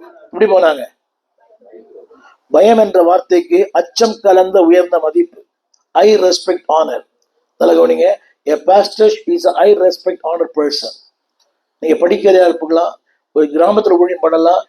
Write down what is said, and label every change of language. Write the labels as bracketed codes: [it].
[ta] இப்படி போனாங்க. பயம் என்ற வார்த்தைக்கு அச்சம் கலந்த உயர்ந்த மதிப்பு. [en] I respect honour. [ta] கவனிங்க. [en] A pastor is a I respect honored person. [ta] நீங்க படிக்கிறதா இருக்கலாம், ஒரு கிராமத்துல ஊழியம் பண்ணலாம்.